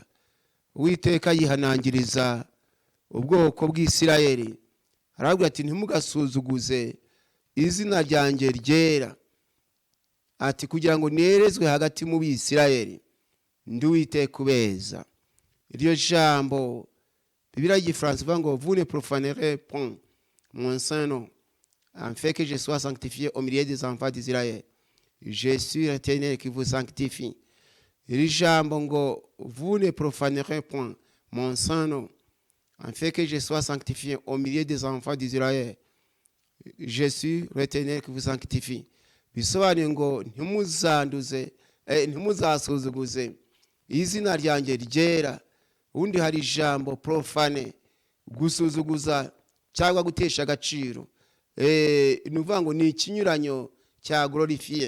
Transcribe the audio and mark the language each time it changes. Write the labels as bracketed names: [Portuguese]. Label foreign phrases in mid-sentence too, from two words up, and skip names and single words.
[Kinyarwanda] Uwiteka yihanangiriza ubwoko bw'Isirayeli, aravuga ati ntimugasuzuguze izina ryanjye ryera, ati kugira ngo nerezwe hagati mu Bisirayeli, ndi Uwiteka ubeza. Iryo jambo Bibiliya y'Igifaransa ivuga ngo [French] vous ne profanerez point mon saint nom, afin que je sois sanctifié au milieu des enfants d'Israël. Je suis l'Éternel qui vous sanctifie. [Kinyarwanda] Iri jambo ngo [French] vous ne profanerez point mon saint nom, afin que je sois sanctifié au milieu des enfants d'Israël. Je suis l'Éternel qui vous sanctifie. [Kinyarwanda] Bisobanuye ngo ntimuzasuzuguze izina ryanjye ryera, undi hari ijambo profane, gusuzuguza cyangwa gutesha agaciro. Nuvuga ngo ni ikinyuranyo cya glorifier.